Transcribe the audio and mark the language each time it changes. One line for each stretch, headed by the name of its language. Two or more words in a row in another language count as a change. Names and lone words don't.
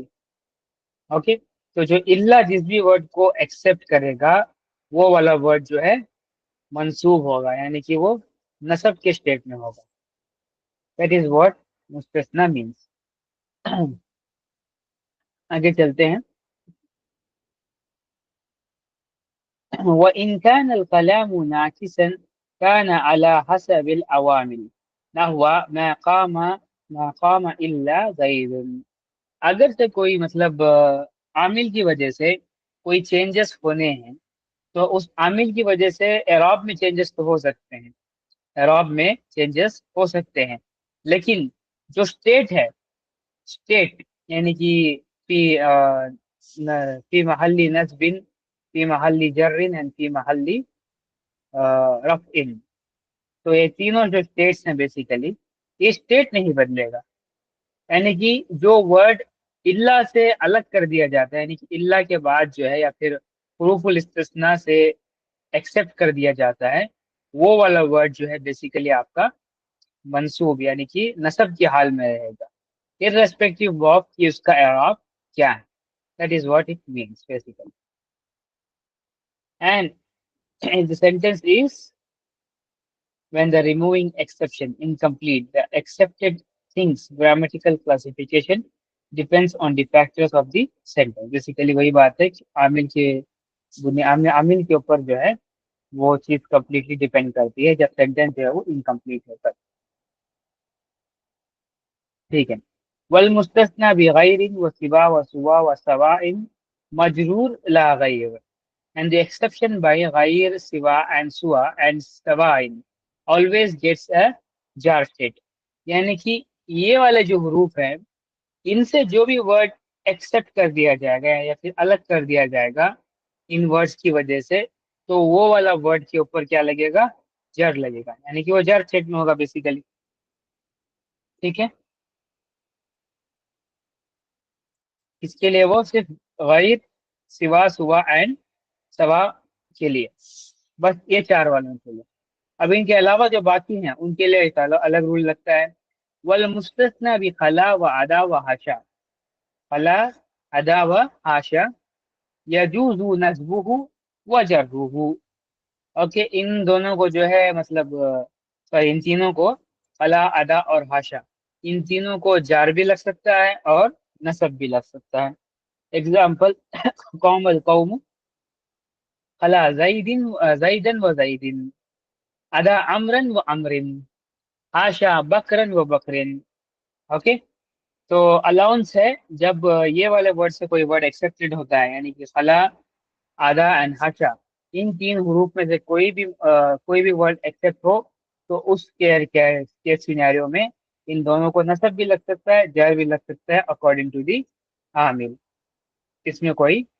Urdu: اوکے، تو جو إلا جس بھی ورڈ کو ایکسیپٹ کرے گا وہ والا ورڈ جو ہے منصوب ہوگا، یعنی کہ وہ نصب کے اسٹیٹ میں ہوگا.
English: That is what mustathna means.
Urdu: آگے چلتے ہیں.
Arabic: وإن كان الكلام ناقصا كان على حسب العوامل نحو ما قام إلا زيد.
Urdu: اگر سے کوئی مطلب عامل کی وجہ سے کوئی چینجز ہونے ہیں تو اس عامل کی وجہ سے اعراب میں چینجز تو ہو سکتے ہیں، اعراب میں چینجز ہو سکتے ہیں، لیکن جو اسٹیٹ ہے، اسٹیٹ یعنی کہ فی
Arabic: في محل نصب، في محل جر
English: and
Arabic: في محل رفع.
Urdu: تو یہ تینوں جو اسٹیٹس ہیں بیسکلی، یہ اسٹیٹ نہیں بدلے گا. یعنی کہ جو ورڈ إلا سے الگ کر دیا جاتا ہے، یعنی کہ إلا کے بعد جو ہے یا پھر حروف الاستثناء سے ایکسیپٹ کر دیا جاتا ہے، وہ والا ورڈ جو ہے بیسکلی آپ کا منصوب یعنی کہ نصب کی حال میں رہے گا,
English: irrespective of
Urdu: کہ اس کا اعراب کیا ہے.
English: That is what it means basically. And the sentence is when the removing exception incomplete, the accepted things grammatical classification depends on the factors of the sentence।
Urdu: بیسکلی وہی بات ہے کہ عامل کے عامل کے اوپر جو ہے وہ چیز کمپلیٹلی ڈیپینڈ کرتی ہے جب سینٹینس جو ہے وہ اِنکمپلیٹ ہوتا ہے. ٹھیک ہے.
Arabic: والمستثنى بغير وسوى وسوى وسواء مجرور لا غير,
English: and the exception by ghair, siwa and suwa and sawain always gets a jar state।
Urdu: یعنی کہ یہ والے جو حروف ہیں ان سے جو بھی ورڈ ایکسیپٹ کر دیا جائے گا یا پھر الگ کر دیا جائے گا ان ورڈز کی وجہ سے، تو وہ والا ورڈ کے اوپر کیا لگے گا? جر لگے گا، یعنی کہ وہ جر اسٹیٹ میں ہوگا بیسکلی۔ ٹھیک ہے، اس کے لیے وہ صرف غیر، سوی، سوی اینڈ سواء کے لیے، بس یہ چار والوں کے لیے. اب ان کے علاوہ جو باقی ہیں ان کے لیے ایک الگ رول لگتا ہے.
Arabic: والمستثنى بخلا وعدا وحاشا، خلا، عدا وحاشا يجوز نصبه وجره.
Urdu: اوکے، ان دونوں کو جو ہے مطلب سوری، ان تینوں کو، خلا، عدا اور حاشا، ان تینوں کو جار بھی لگ سکتا ہے اور نصب بھی لگ سکتا ہے.
Arabic: एग्जाम्पल قام القوم, خلا زيد زيدا وزيد، عدا عمرا وعمرو، حاشا بكرا وبكر.
Urdu: اوکے، تو الاؤنس ہے جب یہ والے ورڈ سے کوئی ورڈ ایکسیپٹڈ ہوتا ہے، یعنی کہ خلا، آدھا اینڈ حاشا، ان تین حروف میں سے کوئی بھی ورڈ ایکسیپٹ ہو تو اس کے سینیریو میں ان دونوں کو نصب بھی لگ سکتا ہے، جر بھی لگ سکتا ہے,
English: according to the
Urdu: عامل.